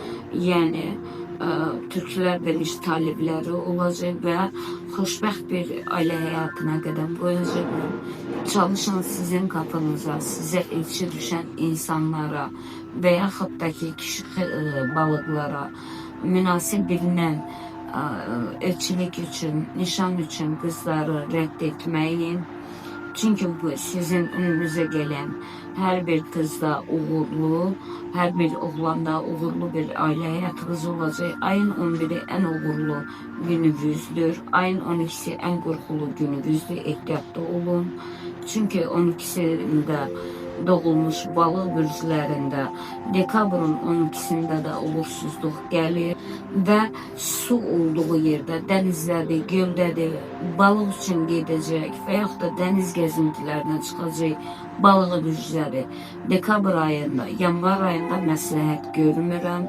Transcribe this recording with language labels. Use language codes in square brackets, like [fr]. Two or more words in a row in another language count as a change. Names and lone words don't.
[az] Yəni Türklər də talibləri olacaq və xoşbəxt bir ailə həyatına qədəm qoyacaqlar. Çalışın sizin qapınıza, sizə elçi düşən insanlara və yaxud da ki, kişi balıqlara münasib bilinən elçilik üçün, nişan üçün qızları rədd etməyin. [tr] Çünkü bu sizin önünüze gelen her bir kızda uğurlu, her bir oğlanda uğurlu bir aile hayatınız olacak. Ayın 11'i en uğurlu gününüzdür. Ayın 12'si en korkulu gününüzdür. [az] Ehtiyatlı olun. Çünkü 12'sinde doğulmuş balıq bürclərində dekabrın 12'sində də uğursuzluq gəlir və su olduğu yerdə, dənizlədir, göldədir, balıq üçün gedəcək və yaxud da dəniz gəzintilərinə çıxacaq balıq bürcləri dekabr ayında, yanvar ayında məsləhət görmürəm.